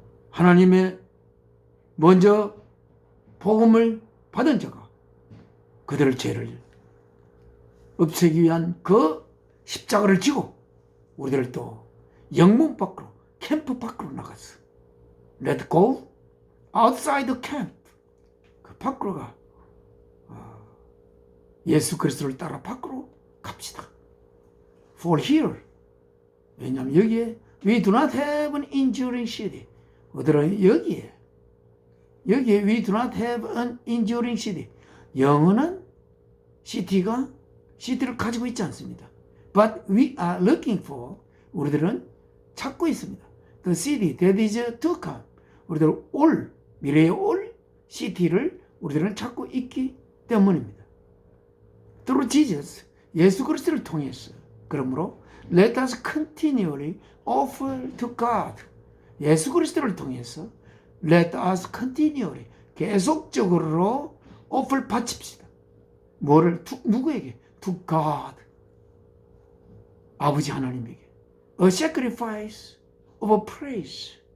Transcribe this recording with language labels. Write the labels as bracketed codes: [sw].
[ko] 하나님의 먼저 복음을 받은 자가 그들의 죄를 없애기 위한 그 십자가를 지고 우리들을 또 영문 밖으로 캠프 밖으로 나갔어. [en] Let go outside the camp. [ko] 그 밖으로 가. 예수 그리스도를 따라 밖으로 갑시다. [en] For here. [ko] 왜냐하면 여기에 [en] we do not have an enduring city. [ko] 어디로 여기에 [en] we do not have an enduring city. [ko] 영원한 CT를 가지고 있지 않습니다. [en] But we are looking for, [ko] 우리들은 찾고 있습니다. [en] The city that is to come. [ko] 우리들은 미래의 올 CT를 우리들은 찾고 있기 때문입니다. [en] Through Jesus, [ko] 예수 그리스도를 통해서. 그러므로 [en] let us continually offer to God. [ko] 예수 그리스도를 통해서 [en] let us continually, [ko] 계속적으로 [en] offer [ko] 바칩시다. 뭐를? 누구에게? [en] To God. [ko] 아버지 하나님에게. [en] A sacrifice of praise.